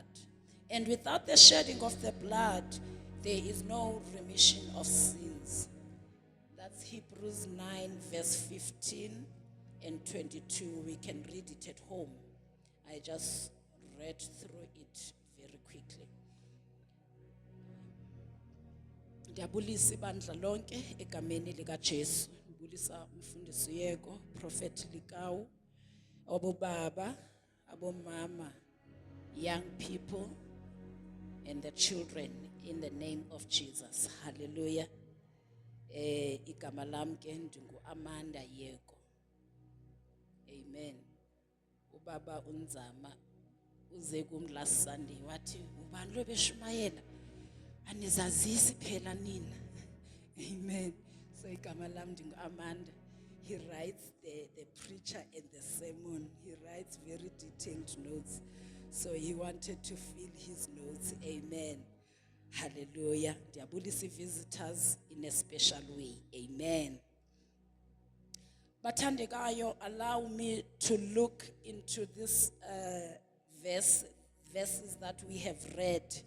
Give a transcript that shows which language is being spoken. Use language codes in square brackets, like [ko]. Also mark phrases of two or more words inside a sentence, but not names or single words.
[en] And without the shedding of the blood, there is no remission of sins. That's Hebrews 9, verse 15 and 22. We can read it at home. I just read through it very quickly. [xh] Ndiyabulisa ibandla lonke egameni likaJesu. Ndibulisa umfundisi Yeko, Prophet Likawu, obobaba, abomama, [en] young people, and the children in the name of Jesus. Hallelujah. [xh] Igama lami ke ndingu Amanda Yeko. Amen. Ubaba unzama uze kum [en] last Sunday [xh] wathi ubani lo beshumayela anizazisi phela nina. Amen. So igama lami ndingu Amanda. [en] He writes the preacher and the sermon. He writes very detailed notes. So he wanted to fill his notes. Amen. Hallelujah. [xh] Ndiyabulisa [en] visitors in a special way. [xh] Amen. [en] Bathandekayo, allow me to look into this verses that we have read.